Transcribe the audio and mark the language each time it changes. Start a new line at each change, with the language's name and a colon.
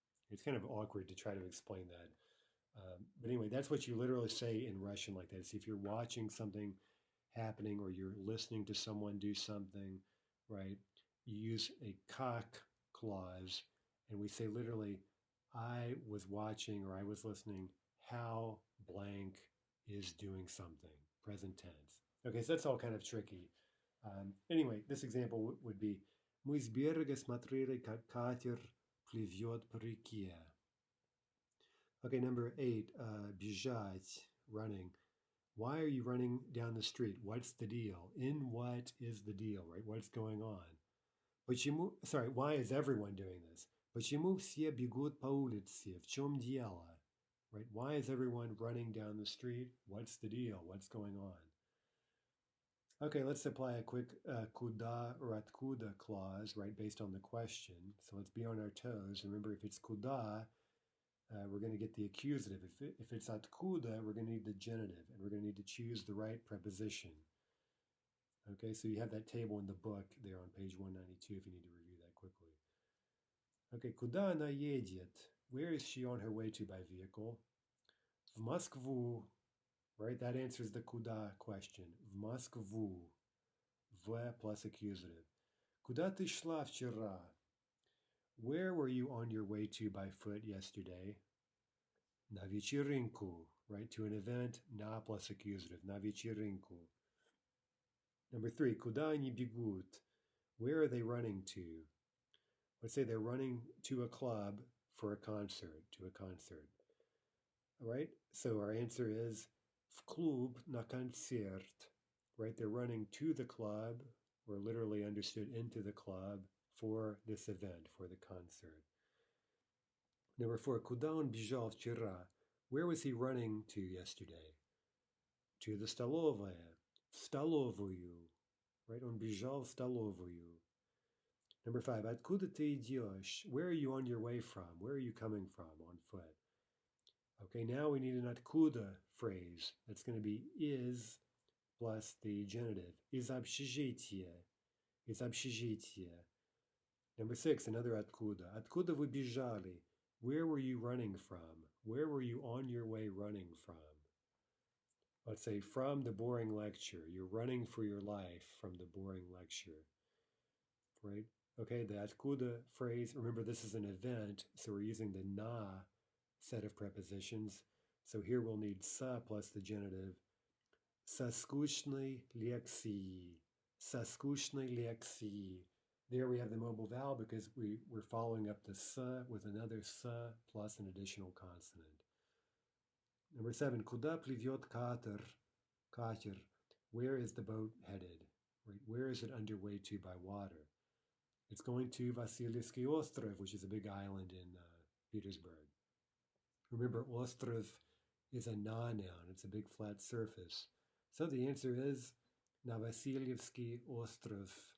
English: It's kind of awkward to try to explain that. But anyway, that's what you literally say in Russian like that. So if you're watching something happening or you're listening to someone do something, right, you use a как clause, and we say literally, I was watching or I was listening how blank is doing something, present tense. Okay, so that's all kind of tricky. Anyway, this example would be
Russian: Мы с берега смотрели, как катер плывет по реке.
English: Okay, number 8, бежать, running. Why are you running down the street? What's the deal? In what is the deal, right? What's going on? Why is everyone doing this?
Russian: Почему все бегут по улице? В чем дело? Right?
English: Why is everyone running down the street? What's the deal? What's going on? Okay, let's apply a quick куда or откуда clause, right, based on the question. So let's be on our toes. Remember, if it's куда, we're going to get the accusative. If it's откуда, we're going to need the genitive, and we're going to need to choose the right preposition. Okay, so you have that table in the book there on page 192 if you need to review that quickly.
Russian: Okay, куда она едет?
English: Where is she on her way to by vehicle?
Russian: В Москву, right?
English: That answers the куда question.
Russian: В Москву. В
English: plus accusative.
Russian: Куда ты шла вчера?
English: Where were you on your way to by foot yesterday?
Russian: На вечеринку, right?
English: To an event, на plus accusative.
Russian: На вечеринку.
English: Number 3,
Russian: куда они бегут?
English: Where are they running to? Let's say they're running to a club for a concert, All right, so our answer is
Russian: в клуб на концерт,
English: right? They're running to the club, or literally understood into the club, for this event, for the concert. Number 4,
Russian: куда он бежал вчера?
English: Where was he running to yesterday? To the столовая,
Russian: в столовую,
English: right?
Russian: Он бежал в столовую.
English: Number 5,
Russian: откуда ты идешь?
English: Where are you on your way from? Where are you coming from on foot? Okay, now we need an откуда phrase. That's going to be is plus the genitive.
Russian: Из общежития. Из общежития.
English: Number 6, another откуда.
Russian: Откуда вы бежали?
English: Where were you running from? Where were you on your way running from? Let's say from the boring lecture. You're running for your life from the boring lecture, right? Okay, the откуда phrase, remember this is an event, so we're using the na set of prepositions. So here we'll need sa plus the genitive.
Russian: Со скучной лекции. Со скучной лекции.
English: There we have the mobile vowel because we're following up the sa with another sa plus an additional consonant. Number 7,
Russian: куда плывет катер? Катер.
English: Where is the boat headed? Right? Where is it underway to by water? It's going to Vasilyevsky Ostrov, which is a big island in Petersburg. Remember, Ostrov is a noun. It's a big flat surface. So the answer is на Vasilyevsky Ostrov.